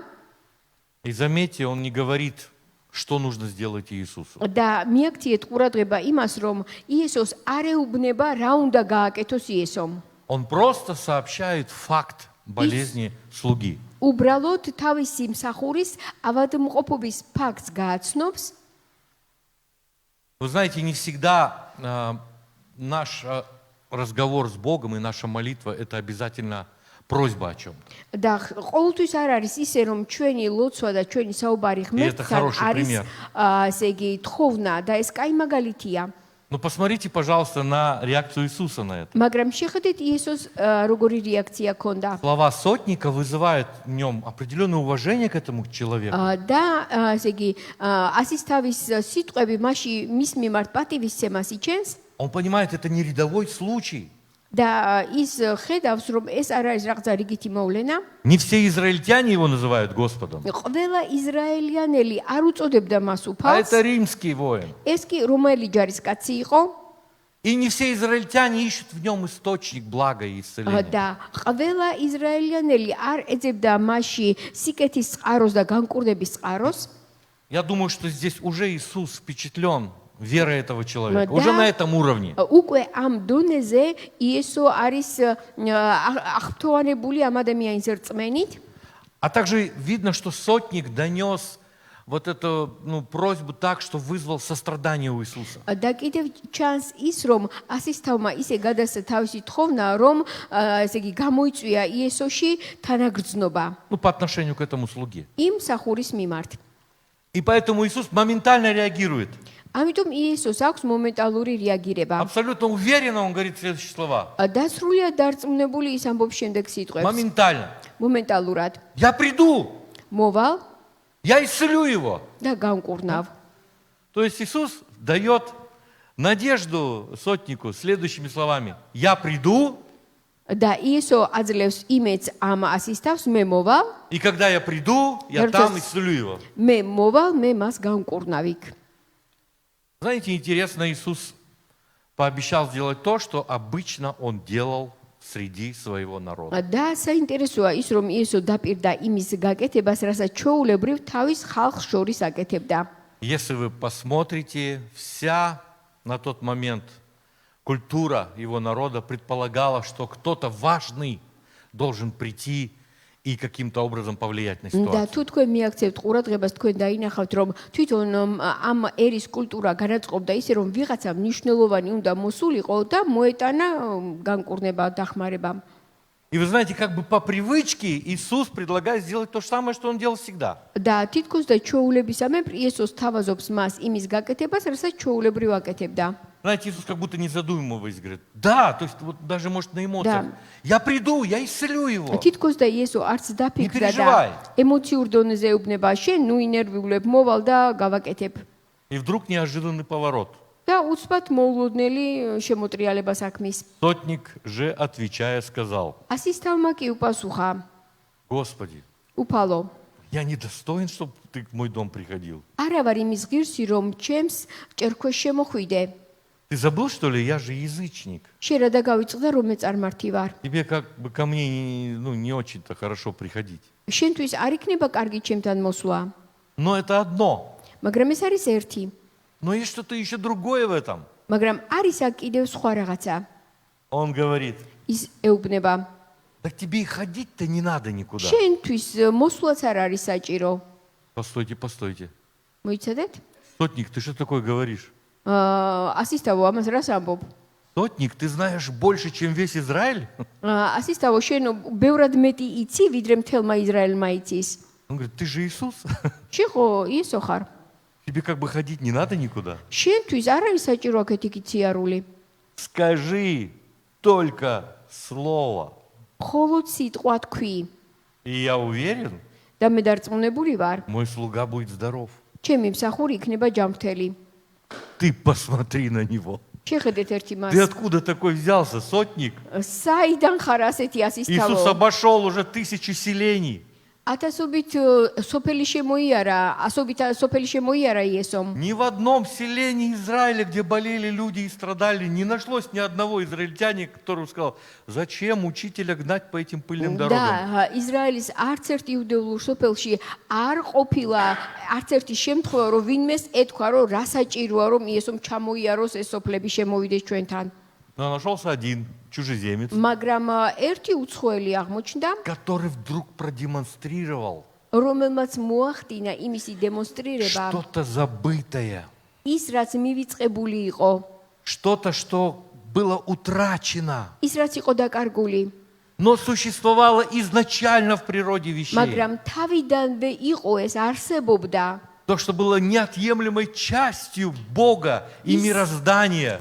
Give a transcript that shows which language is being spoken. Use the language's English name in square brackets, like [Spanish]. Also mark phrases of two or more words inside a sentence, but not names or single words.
[Russian] И заметьте, он не говорит, что нужно сделать Иисусу. [Georgian] და მიაქციეთ ყურადღება იმას, რომ იესოს არ ეუბნება, რა უნდა გააკეთოს იესომ. [Russian] Он просто сообщает факт болезни слуги. [Georgian] უბრალოდ თავისი მსახურის ავადმყოფობის ფაქტს გააცნობს. [Russian] Вы знаете, не всегда наш разговор с Богом и наша молитва — это обязательно просьба о чем-то. [Georgian] და ყოველთვის არ არის ისე, რომ ჩვენი ლოცვა და ჩვენი საუბარი ღმერთთან არის, ესე იგი, თხოვნა და ეს კაი მაგალითია. [Russian] Но посмотрите, пожалуйста, на реакцию Иисуса на это. [Georgian] მაგრამ შეხედეთ იესოს როგორი რეაქცია ჰქონდა. [Russian] Слова сотника вызывают в нем определенное уважение к этому человеку. [Georgian] და ესე იგი, ასისთავის სიტყვები მის მიმართ პატივისცემას იჩენს. [Russian] Он понимает, это не рядовой случай. [Georgian] და ის ხედავს, რომ ეს არ არის რაღაცა რიგითი მოვლენა. [Russian] Не все израильтяне его называют Господом. [Georgian] ყველა ისრაელიანელი არ უწოდებდა მას [Russian] А [Georgian] უფალს. [Russian] это римский воин. [Georgian] ეს კი რომაელი ჯარისკაცი იყო. [Russian] И И не все израильтяне ищут в нем источник блага и исцеления. [Georgian] და ყველა ისრაელიანელი არ ეძებდა მასში სიკეთის წყაროს და განკურნების წყაროს. [Russian] Я думаю, что здесь уже Иисус впечатлен верой этого человека. Да. Уже на этом уровне. [Georgian] უკვე ამ დონეზე იესო არის აღფრთოვანებული ამ ადამიანის რწმენით. [Russian] А также видно, что сотник донес вот эту просьбу так, что вызвал сострадание у Иисуса. [Georgian] და კიდევ ჩანს ის, რომ ასისთავმა ისე გადასცა თავისი თხოვნა, რომ ესე იგი გამოიწვია იესოში თანაგრძნობა [Russian] По отношению к этому слуге. [Georgian] იმ მსახურის მიმართ. [Russian] И поэтому Иисус моментально реагирует. [Georgian] ამიტომ იესოს აქვს მომენტალური რეაგირება. [Russian] Абсолютно уверенно он говорит следующие слова. [Georgian] და სრულიად დარწმუნებული ის ამბობს შემდეგ სიტყვებს. [Russian] Моментально. [Georgian] მომენტალურად. [Russian] Я приду, [Georgian] მოვალ [Russian] я исцелю его. [Georgian] და განკურნავ. [Russian] То есть Иисус дает надежду сотнику следующими словами. Я приду, [Georgian] და იესო აძლევს იმედს ამ ასისთავს, მე მოვალ, [Russian] и когда я приду, я там исцелю его. [Georgian] მე მოვალ, მე მას განკურნავ იქ. [Russian] Знаете, интересно, Иисус пообещал сделать то, что обычно он делал среди своего народа. [Georgian] და საინტერესოა ის, რომ იესო დაპირდა იმის გაკეთებას, რასაც ჩვეულებრივ თავის ხალხს შორის აკეთებდა. [Russian] Если вы посмотрите, вся на тот момент культура его народа предполагала, что кто-то важный должен прийти и каким-то образом повлиять на [Georgian] და [Russian] ситуацию. [Georgian] თუ თქვენ მიაქცევთ ყურადღებას, თქვენ დაინახავთ, რომ თვითონ ამ ერის კულტურა განაწყობდა ისე, რომ ვიღაცა მნიშვნელოვანი უნდა მოსულიყო და მოეტანა განკურნება, დახმარება. [Russian] И вы знаете, как бы по привычке Иисус предлагает сделать то же самое, что он делал всегда. [Georgian] და თითქოს და ჩვეულებისამებრ იესოს თავაზობს მას იმის გაკეთებას, რასაც ჩვეულებრივ აკეთებდა. [Russian] Знаете, Иисус как будто не задумываясь говорит, да, то есть вот даже может на эмоциях. Я приду, я исцелю его. [Georgian] თითქოს და იესო არც დაფიქრდა და [Russian] переживай. [Georgian] ემოციურ დონეზე ეუბნება, შენ ნუ ინერვიულებ, მოვალ და გავაკეთებ. [Russian] И вдруг неожиданный поворот. [Georgian] და უცბად მოულოდნელი შემოტრიალებას აქმნის. [Russian] Сотник же, отвечая, сказал, [Georgian] ასისთავმა კი უპასუხა, [Russian] Господи, [Georgian] უფალო, [Russian] я недостоин, чтобы ты в мой дом приходил. [Georgian] არა ვარ იმის ღირსი, რომ ჩემს ჭერქვეშ შემოხვიდე. [Russian] Ты забыл, что ли, я же язычник. [Georgian] შენ რა დაგავიწყდა, რომ მე წარმართი вар. [Russian] Тебе как бы ко мне не очень-то хорошо приходить. [Georgian] შენთვის არ იქნება კარგი ჩემთან მოსვლა. [Russian] Но это одно. [Georgian] მაგრამ ეს არის ერთი. [Russian] Но есть что-то еще другое в этом. [Georgian] მაგრამ არის აქ კიდევ სხვა რაღაცა. [Russian] Он говорит, [Georgian] ის ეუბნება, [Russian] так тебе и ходить-то не надо никуда. [Georgian] შენთვის მოსვლაც არ არის საჭირო. [Russian] Постойте, постойте. [Georgian] მოიცადეთ? [Russian] Сотник, ты что такое говоришь? [Georgian] ასისთავო, ამას რას ამბობ? [Russian] Сотник, ты знаешь больше, чем весь Израиль? [Georgian] ასისთავო, შენ ბევრად მეტი იცი, ვიდრე მთელმა ისრაელმა იცის. [Russian] Он говорит, ты же Иисус. [Georgian] შენ ხო იესო ხარ? [Russian] Тебе как бы ходить не надо никуда. [Georgian] შენთვის არ არის საჭირო აქეთი სიარული. [Russian] Скажи только слово. [Georgian] მხოლოდ სიტყვა თქვი. [Russian] И я уверен, [Georgian] და მე დარწმუნებული ვარ, [Russian] мой слуга будет здоров. [Georgian] ჩემი მსახური იქნება ჯანმრთელი. [Russian] Ты посмотри на него. [Georgian] შეხედეთ ერთი მას. [Russian] Ты откуда такой взялся, сотник? [Georgian] საიდან ხარ ასეთი [Russian] Иисус [Georgian] ასისთავო? [Russian] обошел уже 1000 селений. [Georgian] ათასობით სოფელი შემოიარა, ასობით სოფელი შემოიარა იესომ. [Russian] Ни в одном селении Израиля, где болели люди и страдали, не нашлось ни одного израильтянина, который сказал, зачем учителя гнать по этим пыльным дорогам. [Georgian] და ისრაელის არც ერთ იუდეურ სოფელში არ ყოფილა არც ერთი შემთხვევა, რომ ვინმეს ეთქვა, რომ რა საჭიროა, რომ იესომ ჩამოიაროს ეს სოფლები შემოვიდეს ჩვენთან. [Russian] Но нашелся один чужеземец, [Georgian] მაგრამ ერთი უცხოელი აღმოჩნდა, [Russian] который вдруг продемонстрировал [Georgian] რომელმაც მოახდინა იმისი დემონსტრირება, [Russian] что-то забытое, [Georgian] ის რაც მივიწყებული იყო, [Russian] что-то, что было утрачено, [Georgian] ის რაც იყო დაკარგული, [Russian] но существовало изначально в природе вещей. [Georgian] მაგრამ თავიდანვე იყო ეს არსებობდა. [Russian] То, что было неотъемлемой частью Бога и мироздания.